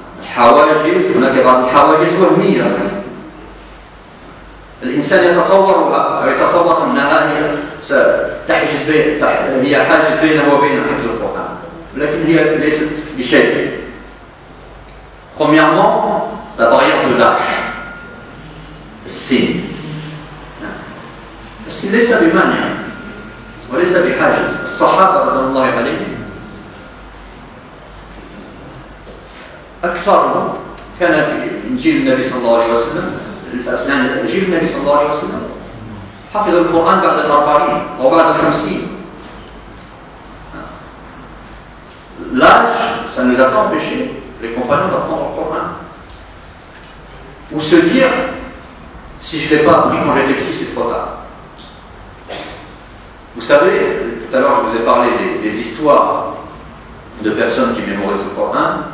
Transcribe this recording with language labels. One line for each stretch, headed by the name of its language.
Arabic: الحواجز هناك بعض الحواجز وهمية. الإنسان يتصور أنها هي هي حاجز بينه وبين حفظ القرآن، لكن هي ليست بشيء.
French: Premièrement, la barrière de l'âge.
Arabic: السن. السن ليس بمانع وليس بحاجز. الصحابة رضوان الله عليهم أكثرهم كان في جيل النبي صلى الله عليه وسلم، جيل النبي صلى الله عليه وسلم حفظ القرآن بعد 40 أو بعد 50.
French: L'âge, ça ne nous a pas empêché, les compagnons, d'apprendre le Coran. Ou se dire, si je ne l'ai pas appris quand j'étais petit, c'est trop tard. Vous savez, tout à l'heure je vous ai parlé des histoires de personnes qui mémorisent le Coran.